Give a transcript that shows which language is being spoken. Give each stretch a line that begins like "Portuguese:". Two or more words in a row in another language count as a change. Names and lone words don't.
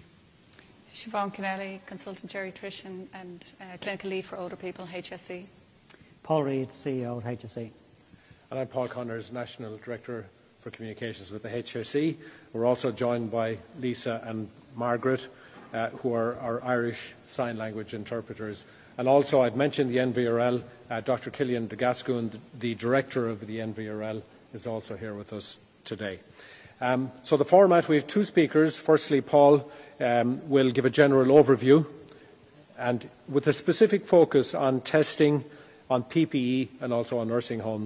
English: Siobhan Kennelly, Consultant Geriatrician and Clinical Lead for Older People, HSE. Paul Reid, CEO at HSE. And I'm Paul Connors, National Director for Communications with the HSE. We're also joined by Lisa and Margaret, who are our Irish Sign Language interpreters. And also, I'd mentioned the NVRL. Dr. Cillian de Gascoigne, the Director of the NVRL, is also here with us today. So the format, we have two speakers. Firstly, Paul will give a general overview, and with a specific focus on testing, on PPE, and also on nursing homes.